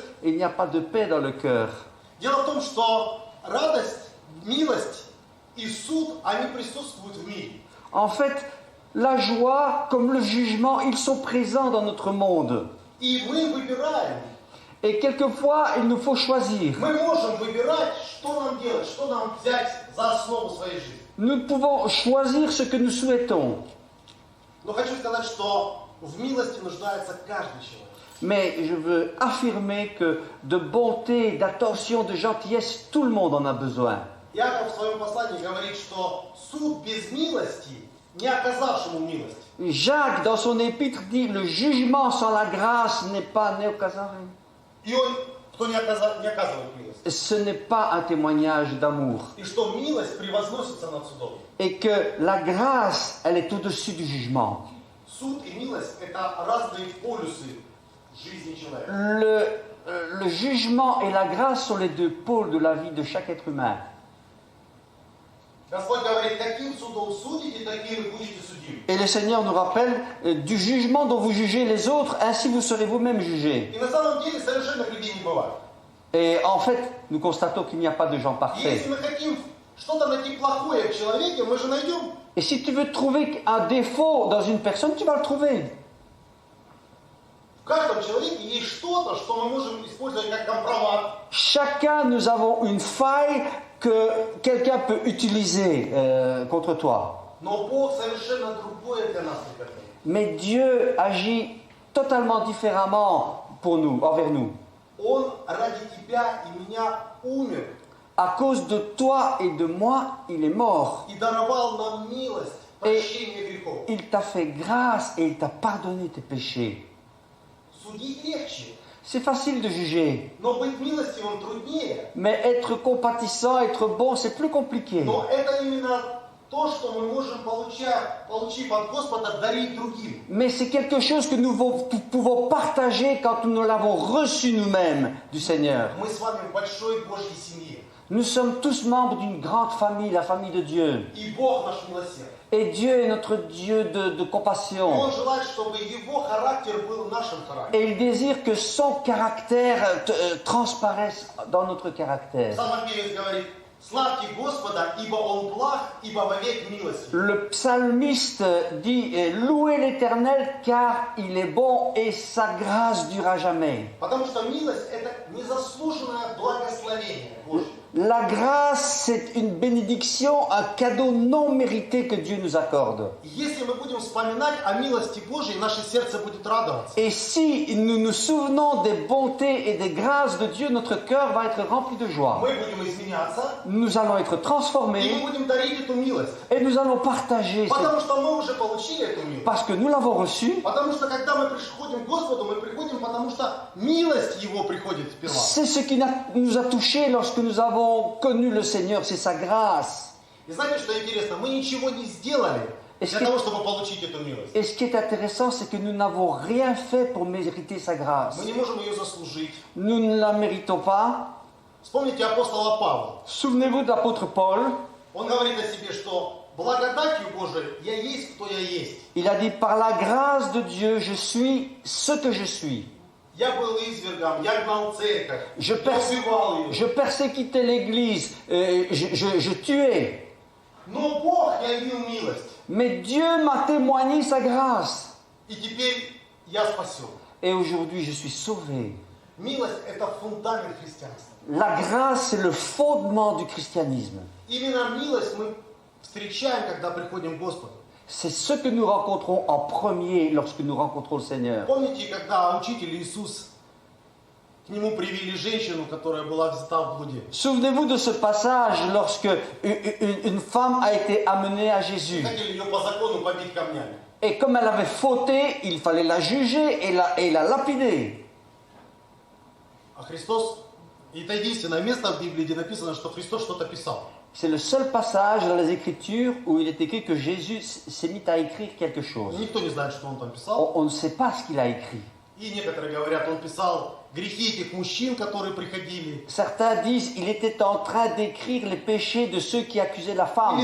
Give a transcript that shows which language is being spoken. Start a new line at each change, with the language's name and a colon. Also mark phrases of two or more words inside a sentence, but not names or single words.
French: Il n'y a pas de paix dans le cœur.
Russian: Дело в том, что радость, милость и суд, они prисутствуют в мире.
French: En fait, la joie comme le jugement, ils sont présents dans notre monde.
Russian: И мы выбираем.
French: Et quelquefois, il nous faut choisir.
Russian: Мы можем выбирать, что нам делать, что нам взять за основу своей жизни.
French: Nous pouvons choisir ce que nous souhaitons.
Russian: Но хочу сказать, что в милости нуждается каждый человек.
French: Mais je veux affirmer que de bonté, d'attention, de gentillesse, tout le monde en a besoin.
Russian: Иаков в своем послании говорит, что суд без милости, не оказавшему милость,
French: Jacques, dans son épître, dit le jugement sans la grâce n'est pas néocasarin.
Russian: и он, кто не оказывает милость.
French: Ce n'est pas un témoignage d'amour.
Russian: И что милость превозносится над судом.
French: Et que la grâce, elle est au-dessus du jugement.
Russian: Суд и милость – это разные полюсы жизни человека.
French: Le jugement et la grâce sont les deux pôles de la vie de chaque être humain.
Russian: Господь говорит, каким судом судите, таким и будете судимы.
French: Et le Seigneur nous rappelle du jugement dont vous jugez les autres, ainsi vous serez vous-même jugés.
Russian: И на самом деле совершенных людей не бывает.
French: Et en fait, nous constatons qu'il n'y a pas de gens
Russian: И
French: parfaits.
Russian: если мы хотим что-то найти плохое в человеке, мы же найдем.
French: Et si tu veux trouver un défaut dans une personne, tu vas le trouver.
Russian: В каждом человеке есть что-то, что мы можем использовать как компромат.
French: Chacun, nous avons une faille que quelqu'un peut utiliser contre toi.
Russian: Но Бог совершенно другое для нас приготовил.
French: Mais Dieu agit totalement différemment pour nous, envers nous.
Russian: Он ради тебя и меня умер
French: À cause de toi et de moi, il est mort.
Russian: и даровал нам милость, прощение грехов.
French: Il t'a fait grâce et il t'a pardonné tes péchés.
Russian: Судить легче,
French: C'est facile de juger,
Russian: но быть милостивым труднее.
French: mais être compatissant, être bon, c'est plus compliqué.
Russian: Но это именно то, что мы можем, получив от Господа, дарить другим.
French: Mais c'est quelque chose que nous pouvons partager quand nous l'avons reçu nous-mêmes du Seigneur.
Russian: Мы с вами в большой Божьей семье.
French: Nous sommes tous membres d'une grande famille, la famille de Dieu.
Russian: И Бог наш милосердный.
French: Et Dieu est notre Dieu de compassion.
Russian: Он желает, чтобы Его характер был нашим характером.
French: Et il désire que son caractère transparaisse dans notre caractère.
Russian: Псалмопевец говорит, славьте Господа, ибо Он благ, ибо вовек милостив.
French: Le psalmiste dit « Louez l'Éternel car il est bon et sa grâce dure à jamais
Russian: Потому что милость – это незаслуженное благословение Божье. ».
French: La grâce, c'est une bénédiction, un cadeau non mérité que Dieu nous accorde.
Russian: Если мы будем вспоминать о милости Божьей, наше сердце будет радоваться.
French: Et si nous nous souvenons des bontés et des grâces de Dieu, notre cœur va être rempli de joie.
Russian: Мы будем изменяться,
French: Nous allons être
Russian: и
French: transformés
Russian: мы будем дарить эту милость.
French: et nous allons partager,
Russian: Потому что мы уже получили эту милость.
French: parce que nous l'avons reçue.
Russian: Потому что когда мы приходим к Господу, мы приходим, потому что милость Его приходит сперва.
French: C'est ce qui nous a touchés lorsque nous avons connu le Seigneur, c'est sa grâce.
Russian: И знаете, что интересно? Мы ничего не сделали, для того, чтобы получить эту милость.
French: Et ce qui est intéressant, c'est que nous n'avons rien fait pour mériter sa grâce.
Russian: Мы не можем ее заслужить.
French: Nous ne la méritons pas.
Russian: Вспомните апостола Павла.
French: Souvenez-vous de l'apôtre Paul.
Russian: Он говорит о себе, что благодатью Божией я есть, кто я есть.
French: Il a dit, par la grâce de Dieu, je suis ce que je suis.
Russian: Я был извергом, я гнал церковь,
French: Je,
Russian: я убивал ее.
French: je persécutais l'Église, je tuais.
Russian: Но Бог явил милость.
French: Mais Dieu m'a témoigné sa grâce.
Russian: И теперь я спасен.
French: Et aujourd'hui, je suis sauvé.
Russian: Милость – это фундамент христианства.
French: La grâce, c'est le fondement du christianisme.
Russian: Именно милость мы встречаем, когда приходим к Господу.
French: C'est ce que nous rencontrons en premier lorsque nous rencontrons le Seigneur.
Russian: Помните, когда учитель Иисус, к нему привели женщину, которая была взята в блуде?
French: Souvenez-vous de ce passage lorsque une femme a été amenée à Jésus.
Russian: Хотели ее по закону побить камнями.
French: Et comme elle avait fauté, il fallait la juger et la lapider.
Russian: А Христос, и это единственное место в Библии, где написано, что Христос что-то писал.
French: C'est le seul passage dans les Écritures où il est écrit que Jésus s'est mis à écrire quelque chose.
Russian: Никто не знает, что он там писал.
French: On ne sait pas ce qu'il a écrit.
Russian: И некоторые говорят, он писал грехи этих мужчин, которые приходили.
French: Certains disent qu'il était en train d'écrire les péchés de ceux qui accusaient la femme.